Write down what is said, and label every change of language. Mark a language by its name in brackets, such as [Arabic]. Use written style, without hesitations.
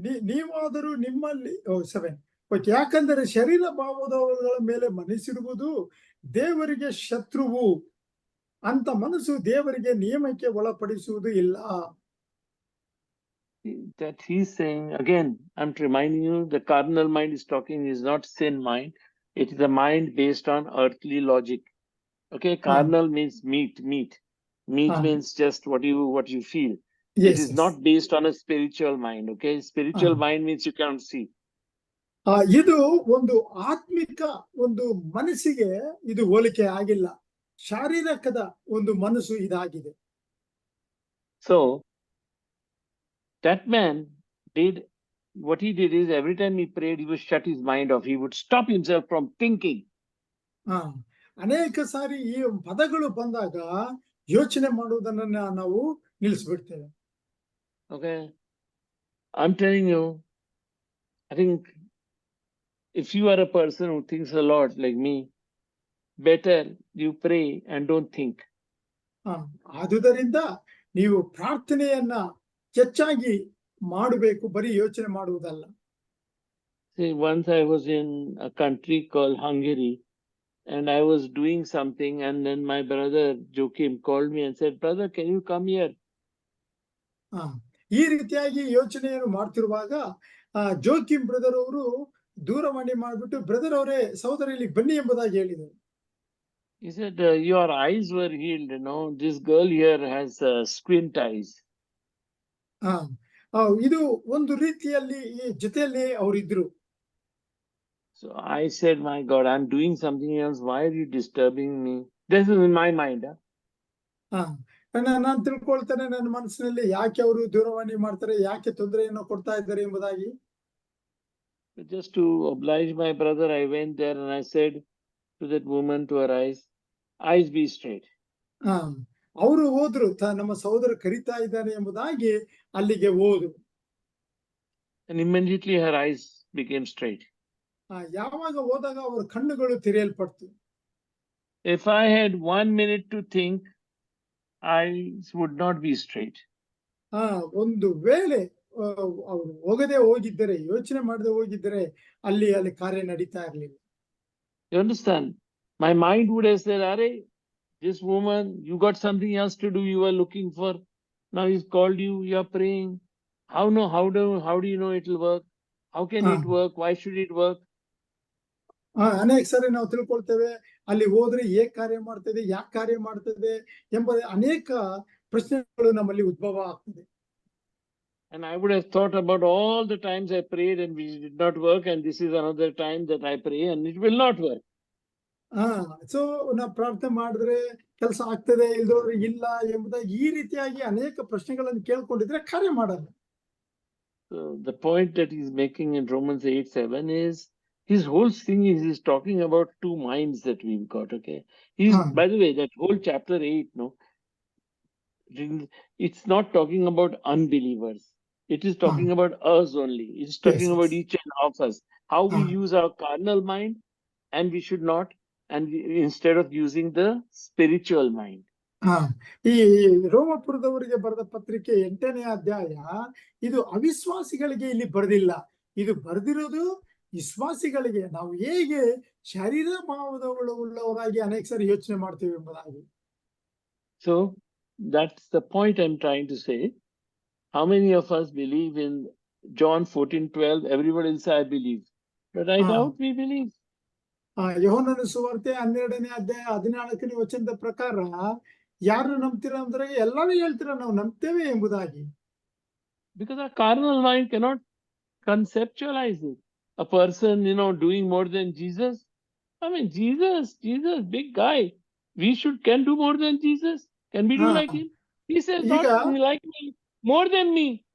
[Kannada] ನೀವಾದರೂ ನಿಮ್ಮಲ್ಲಿ 7. ಯಾಕಂದರೆ ಶರೀರ ಭಾವದವರ ಮೇಲೆ ಮನಸ್ಸಿರುವುದು ದೇವರಿಗೆ ಶತ್ರುವು, ಅಂತ ಮನಸ್ಸು ದೇವರಿಗೆ ನಿಯಮಕ್ಕೆ ಒಳಪಡಿಸುವುದು ಇಲ್ಲ. [English] That he's saying, again, I'm reminding you, the carnal mind is talking, is not sin mind. It is a mind based on earthly logic. Okay, carnal means meat means just what you feel. Yes, it is not based on a spiritual mind. Okay, spiritual mind means you can't see. [Kannada] ಇದು ಒಂದು ಆತ್ಮಿಕ ಒಂದು ಮನಸ್ಸಿಗೆ ಇದು ಹೋಲಿಕೆ ಆಗಿಲ್ಲ. ಶಾರೀರಿಕದ ಒಂದು ಮನಸ್ಸು ಇದಾಗಿದೆ. [English] So that man did what he did is every time he prayed, he would shut his mind off. He would stop himself from thinking. [Kannada] ಅನೇಕ ಸಾರಿ ಈ ಪದಗಳು ಬಂದಾಗ ಯೋಚನೆ ಮಾಡುವುದನ್ನ ನಾವು ನಿಲ್ಲಿಸ್ಬಿಡ್ತೇವೆ. [English] Okay, I'm telling you, I think if you are a person who thinks a lot like me, better you pray and don't think. [Kannada] ಆದುದರಿಂದ ನೀವು ಪ್ರಾರ್ಥನೆಯನ್ನ ಹೆಚ್ಚಾಗಿ ಮಾಡಬೇಕು, ಬರೀ ಯೋಚನೆ ಮಾಡುವುದಲ್ಲ. [English] See, once I was in a country called Hungary and I was doing something, and then my brother Joachim called me and said, brother, can you come here? [Kannada] ಈ ರೀತಿಯಾಗಿ ಯೋಚನೆಯನ್ನು ಮಾಡ್ತಿರುವಾಗ Joachim brother ಅವರು ದೂರವಾಣಿ ಮಾಡಿಬಿಟ್ಟು, ಬ್ರದರ್ ಅವರೇ, ಸಹೋದರ ಇಲ್ಲಿ ಬನ್ನಿ ಎಂಬುದಾಗಿ ಹೇಳಿದರು. [English] He said, your eyes were healed, this girl here has squint eyes. [Kannada] ಇದು ಒಂದು ರೀತಿಯಲ್ಲಿ ಈ ಜೊತೆಯಲ್ಲಿ ಅವರಿದ್ರು. [English] So I said, my God, I'm doing something else. Why are you disturbing me? This is in my mind. [Kannada] ನಾನು ತಿಳ್ಕೊಳ್ತೇನೆ ನನ್ನ ಮನಸ್ಸಿನಲ್ಲಿ, ಯಾಕೆ ಅವರು ದೂರವಾಣಿ ಮಾಡ್ತಾರೆ, ಯಾಕೆ ತೊಂದರೆಯನ್ನು ಕೊಡ್ತಾ ಇದ್ದಾರೆ ಎಂಬುದಾಗಿ. [English] Just to oblige my brother, I went there and I said to that woman, to her eyes be straight. [Kannada] ಅವರು ಹೋದ್ರು, ನಮ್ಮ ಸಹೋದರ ಕರೀತಾ ಇದ್ದಾನೆ ಎಂಬುದಾಗಿ ಅಲ್ಲಿಗೆ ಹೋದ್ರು. [English] And immediately her eyes became straight. [Kannada] ಯಾವಾಗ ಹೋದಾಗ ಅವರ ಕಣ್ಣುಗಳು ತೆರೆಯಲ್ಪಡ್ತು. [English] If I had 1 minute to think, eyes would not be straight. [Kannada] ಒಂದು ವೇಳೆ ಅವರು ಹೋಗದೆ ಹೋಗಿದ್ದರೆ, ಯೋಚನೆ ಮಾಡದೆ ಹೋಗಿದ್ದರೆ ಅಲ್ಲಿ ಕಾರ್ಯ ನಡೀತಾ ಇರಲಿಲ್ಲ. [English] You understand? My mind would have said, Are, this woman, you got something else to do, you were looking for. Now he's called you, you're praying. How do you know it will work? How can it work? Why should it work? [Kannada] ಅನೇಕ ಸಾರಿ ನಾವು ತಿಳ್ಕೊಳ್ತೇವೆ, ಅಲ್ಲಿ ಹೋದ್ರೆ ಹೇಗೆ ಕಾರ್ಯ ಮಾಡ್ತದೆ, ಯಾಕೆ ಕಾರ್ಯ ಮಾಡ್ತದೆ ಎಂಬ ಅನೇಕ ಪ್ರಶ್ನೆಗಳು ನಮ್ಮಲ್ಲಿ ಉದ್ಭವ ಆಗ್ತದೆ. [English] And I would have thought about all the times I prayed and which did not work, and this is another time that I pray and it will not work. [Kannada] So ನಾವು ಪ್ರಾರ್ಥನೆ ಮಾಡಿದ್ರೆ ಕೆಲಸ ಆಗ್ತದೆ, ಇಲ್ದೋದ್ರೆ ಇಲ್ಲ ಎಂಬುದಾಗಿ ಈ ರೀತಿಯಾಗಿ ಅನೇಕ ಪ್ರಶ್ನೆಗಳನ್ನು ಕೇಳ್ಕೊಂಡಿದ್ರೆ ಕಾರ್ಯ ಮಾಡಲ್ಲ. [English] So the point that he's making in Romans 8:7 is his whole thing is he's talking about two minds that we've got. Okay, he's by the way, that whole chapter 8, no, it's not talking about unbelievers. It is talking about us only. It's talking about each and of us, how we use our carnal mind, and we should not, and instead of using the spiritual mind. [Kannada] ಈ ರೋಮಪುರದವರಿಗೆ ಬರೆದ ಪತ್ರಿಕೆ 8ನೇ ಅಧ್ಯಾಯ ಇದು ಅವಿಶ್ವಾಸಿಗಳಿಗೆ ಇಲ್ಲಿ ಬರೆದಿಲ್ಲ, ಇದು ಬರೆದಿರೋದು ವಿಶ್ವಾಸಿಗಳಿಗೆ. ನಾವು ಹೇಗೆ ಶರೀರ ಭಾವದವುಳ್ಳವರಾಗಿ ಅನೇಕ ಸಾರಿ ಯೋಚನೆ ಮಾಡ್ತೀವಿ ಎಂಬುದಾಗಿ. [English] So that's the point I'm trying to say. How many of us believe in John 14:12? Everybody will say, I believe. But I doubt we believe. [Kannada] ಯೋಹನನ ಸುವಾರ್ತೆ 12ನೇ ಅಧ್ಯಾಯ 14ನೇ ವಚನದ ಪ್ರಕಾರ ಯಾರು ನಂಬ್ತೀರಾ ಅಂದ್ರೆ ಎಲ್ಲರೂ ಹೇಳ್ತೀರಾ ನಾವು ನಂಬ್ತೇವೆ ಎಂಬುದಾಗಿ. [English] Because our carnal mind cannot conceptualize it. A person, doing more than Jesus. I mean, Jesus, big guy. We can do more than Jesus. Can we do like him? He says, not like me, more than me.